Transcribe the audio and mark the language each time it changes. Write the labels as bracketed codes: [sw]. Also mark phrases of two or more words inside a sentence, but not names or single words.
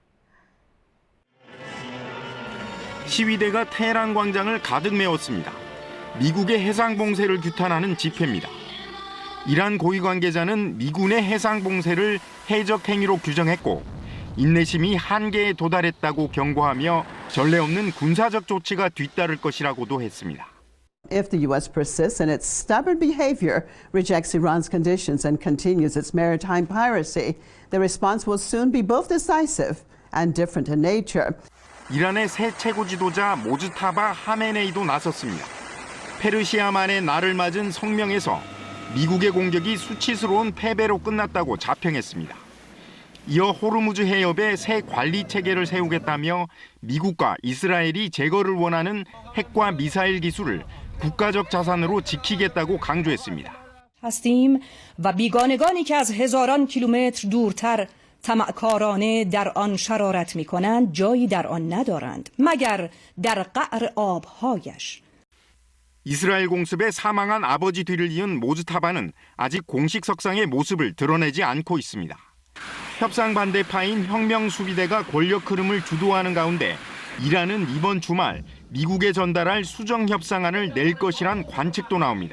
[ko] 시위대가 테헤란 광장을 가득 메웠습니다. 미국의 해상 봉쇄를 규탄하는 집회입니다. 이란 고위 관계자는 미군의 해상 봉쇄를 해적 행위로 규정했고 인내심이 한계에 도달했다고 경고하며 전례 없는 군사적 조치가 뒤따를 것이라고도 했습니다. [en] If the U.S. persists in its stubborn behavior, rejects Iran's conditions, and continues its maritime piracy, the response will soon be both decisive and different in nature. [ko] 이란의 새 최고 지도자 모즈타바 하메네이도 나섰습니다. 페르시아만의 날을 맞은 성명에서 미국의 공격이 수치스러운 패배로 끝났다고 자평했습니다. 이어 호르무즈 해협에 새 관리 체계를 세우겠다며 미국과 이스라엘이 제거를 원하는 핵과 미사일 기술을 국가적 자산으로 지키겠다고 강조했습니다. [fa] هستیم و بیگانگانی که از هزاران کیلومتر دورتر طمعکارانه در آن شرارت می‌کنند جایی در آن ندارند مگر در قعر آب‌هایش. [ko] 이스라엘 공습에 사망한 아버지 뒤를 이은 모즈타바는 아직 공식 석상의 모습을 드러내지 않고 있습니다. 협상 반대파인 혁명 수비대가 권력 흐름을 주도하는 가운데 이란은 이번 주말 미국에 전달할 수정 협상안을 낼 것이란 관측도 나옵니다.